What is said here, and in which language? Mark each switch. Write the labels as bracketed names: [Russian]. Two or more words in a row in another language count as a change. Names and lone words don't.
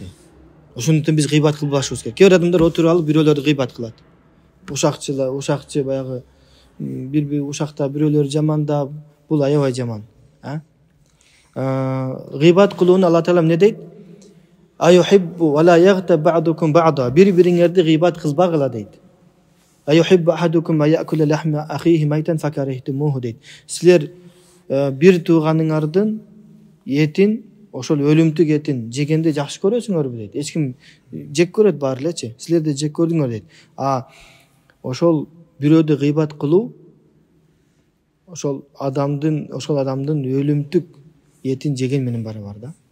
[Kyrgyz] Ошондуктан биз гыйбат кылбашыбыз керек. Кээ бир адамдар отуруп алып бирөөлөрдү гыйбат кылат. Ушакчы баягы бир ушакта бирөөлөр жамандап, бул аябай жаман. Гыйбат кылууну Алла Таала эмне дейт? [Arabic] أيحب ولا يغتب بعضكم بعضا. [Kyrgyz] Бири-бириңерди гыйбат кылбагыла дейт. [Arabic] أيحب أحدكم أن يأكل لحم أخيه ميتا فكرهتموه дейт. [Kyrgyz] Силер бир тууганыңардын этин, ошол өлүмтүк этин жегенде жакшы көрөсүңөрбү дейт. Эч ким жек көрөт баары элечи. Силер да жек көрдүңөр дейт. Ошол бирөөдү гыйбат кылуу ошол адамдын өлүмтүк этин жеген менен барабар да.